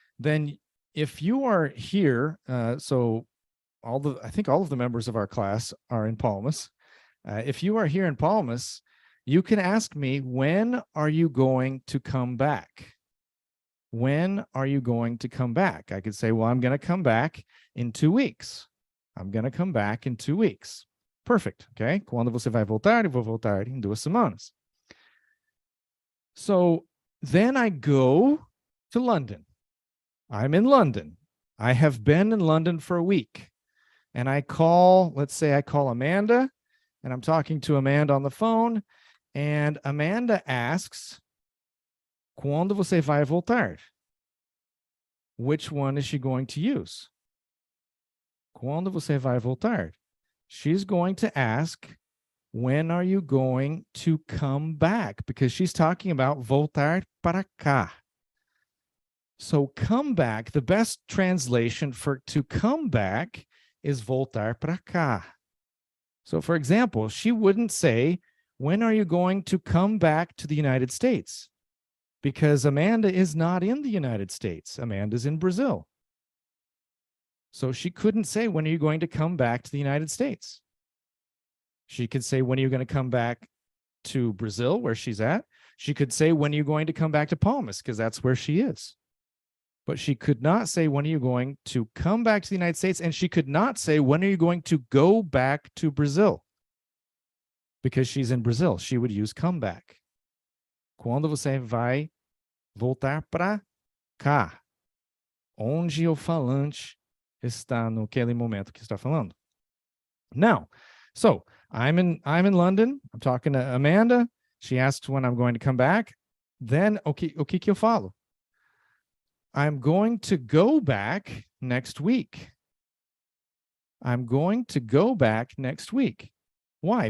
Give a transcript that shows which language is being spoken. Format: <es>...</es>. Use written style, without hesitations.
<en>Then if you are here, so I think all of the members of our class are in Palmas. If you are here in Palmas, you can ask me, when are you going to come back? When are you going to come back? I could say, well, I'm going to come back in 2 weeks. I'm going to come back in 2 weeks. Perfect. Okay.</en> <pt>Quando você vai voltar? Eu vou voltar em 2 semanas.</pt> <en>So then I go to London. I'm in London. I have been in London for a week. And I call, let's say I call Amanda, and I'm talking to Amanda on the phone. And Amanda asks,</en> <pt>quando você vai voltar?</pt> <en>Which one is she going to use?</en> <pt>Quando você vai voltar?</pt> <en>She's going to ask, when are you going to come back? Because she's talking about</en> <pt>voltar para cá.</pt> <en>So come back, the best translation for to come back is voltar para cá. So for example, she wouldn't say, when are you going to come back to the United States? Because Amanda is not in the United States. Amanda's in Brazil. So she couldn't say, when are you going to come back to the United States? She could say, when are you going to come back to Brazil, where she's at? She could say, when are you going to come back to Palmas? Because that's where she is. But she could not say, when are you going to come back to the United States? And she could not say, when are you going to go back to Brazil? Because she's in Brazil. She would use come back.</en> <pt>Quando você vai voltar para cá? Onde o falante está naquele momento que está falando.</pt> <en>Now, so I'm in London. I'm talking to Amanda. She asked when I'm going to come back. Then,</en> <pt>o que eu falo?</pt> <en>I'm going to go back next week. I'm going to go back next week. Why?</en>